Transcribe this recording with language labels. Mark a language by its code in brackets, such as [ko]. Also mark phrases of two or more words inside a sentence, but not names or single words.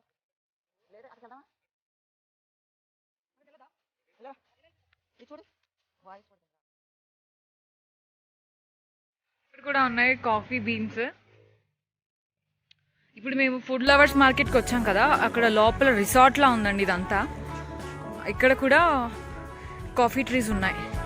[id] Lihat ada sama. Halo. Itu deh. Wah, itu. [te] ఇక్కడ కూడా ఉన్నాయి [en] coffee beans. [te] ఇప్పుడు మేము ఫుడ్ లవర్స్ మార్కెట్కి వచ్చాం కదా, అక్కడ లోపల రిసార్ట్లా ఉందండి ఇదంతా. ఇక్కడ కూడా [en] coffee trees [te] ఉన్నాయి.